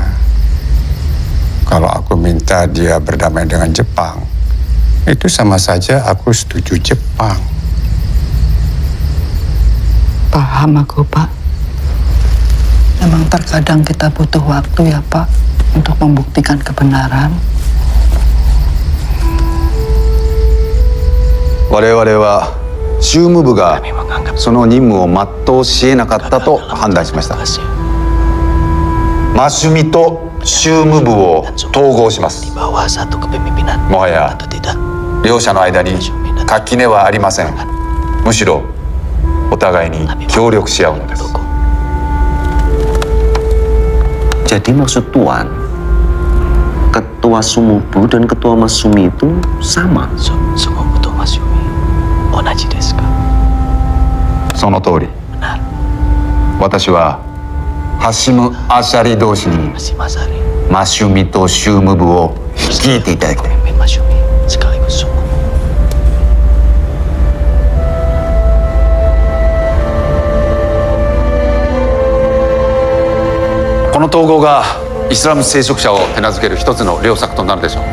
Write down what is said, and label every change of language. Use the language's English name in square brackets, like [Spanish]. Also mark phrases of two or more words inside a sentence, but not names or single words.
[Indonesian] Kalau aku minta dia berdamai dengan Jepang, itu sama saja aku setuju Jepang. Paham aku Pak. Memang terkadang kita butuh waktu ya Pak untuk membuktikan kebenaran. [Japanese] 我々は宗務部がその任務を全うし得なかったと判断しました。マシュミと宗務部を統合します。もはや両者の間に垣根はありません。むしろお互いに協力し合うのです。 [Indonesian] Jadi maksud Tuan, Ketua Sumubu dan Ketua Masumi itu sama? [Japanese] その通り。私はハシム・アシャリ同士にマシュミと宗務部を率いていただきたい。この統合がイスラム聖職者を手なずける一つの良策となるでしょう。